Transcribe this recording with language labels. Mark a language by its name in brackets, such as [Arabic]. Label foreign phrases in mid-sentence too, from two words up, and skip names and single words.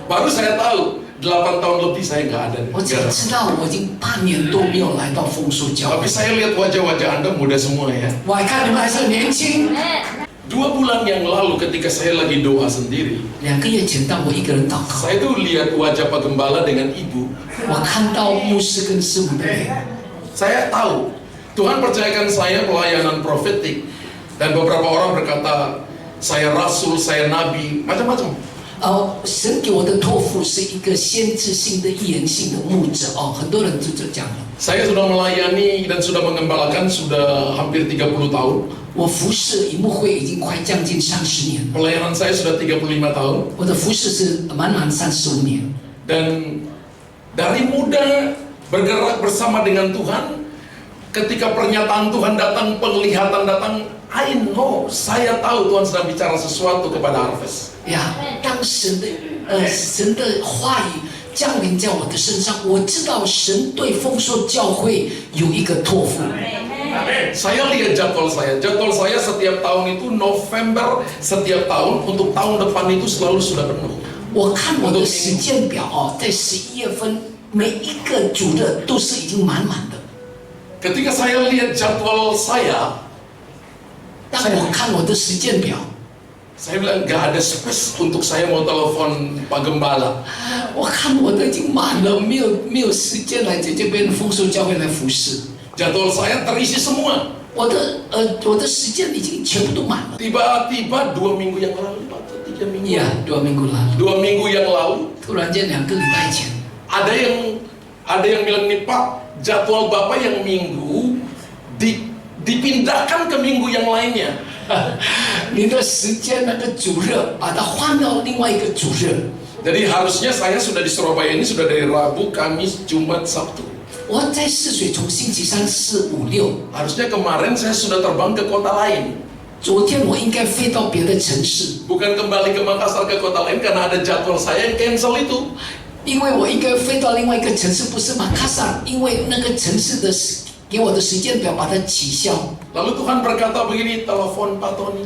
[Indonesian] saya tahu 8 tahun lebih saya nggak ada. [Chinese] 我才知道我已经8年多没有来到丰收教 [Indonesian] Tapi [Chinese] 会。 [Indonesian] saya lihat wajah-wajah Anda muda semua ya. [Chinese] 我还看你们还是很年轻。 [Indonesian] 2 bulan yang lalu ketika saya lagi doa sendiri, [Chinese] 2个月前，当我一个人祷告， [Indonesian] saya tuh lihat wajah Pak Gembala dengan Ibu. [Chinese] 我看到牧师跟师母的脸， [Indonesian] Saya tahu Tuhan percayakan saya pelayanan profetik, dan beberapa orang berkata saya rasul, saya nabi, macam-macam. [Chinese] 神给我的托付是一个先知性的预言性的牧者哦，很多人就讲了。 [Indonesian] Saya sudah melayani dan sudah mengembalakan sudah hampir 30 tahun. [Chinese] 我服侍以牧会已经快将近30年， [Indonesian] Pelayanan saya sudah 35 tahun. [Chinese] 我的服侍是满35年。 [Indonesian] Dan dari muda bergerak bersama dengan Tuhan, ketika pernyataan Tuhan datang, penglihatan datang, [English] I know, [Indonesian] saya tahu Tuhan sedang bicara sesuatu kepada Harvest. [Chinese] 呀，当神的话语降临在我的身上，我知道神对丰收教会有一个托付。 [Indonesian] Saya lihat jadwal saya setiap tahun itu November setiap tahun, untuk tahun depan itu selalu sudah penuh. [Chinese] 我看我的时间表哦，在11月份每一个主日都是已经满满的。 [Indonesian] Ketika saya lihat jadwal saya, [Chinese] 当我看我的时间表， [Indonesian] saya bilang gak ada space untuk saya mau telepon Pak Gembala. [Chinese] 我看我都已经满了，没有时间来在这边丰收教会来服侍。 [Indonesian] Jadwal saya terisi semua. [Chinese] 我的时间已经全部都满了。 [Indonesian] Tiba-tiba 2 minggu yang lalu atau 3 minggu, [Chinese] 呀，2 [Indonesian] minggu lalu， 2 minggu yang lalu [Chinese] 突然间2个礼拜前， [Indonesian] ada yang bilang nih Pak, jadwal Bapak yang minggu dipindahkan ke minggu yang lainnya. [Chinese] 你的时间那个主日把它换到另外一个主日。 [Indonesian] Jadi harusnya saya sudah di Surabaya ini sudah dari Rabu, Kamis, Jumat, Sabtu. [Chinese] 我在泗水从星期3、4、5、6， [Indonesian] Harusnya kemarin saya sudah terbang ke kota lain. [Chinese] 昨天我应该飞到别的城市， [Indonesian] Bukan kembali ke Makassar ke kota lain karena ada jadwal saya yang cancel itu. [Chinese] 因为我应该飞到另外一个城市，不是马卡萨，因为那个城市的给我的时间表把它取消。 [Indonesian] Lalu Tuhan berkata begini, telepon Pak Tony.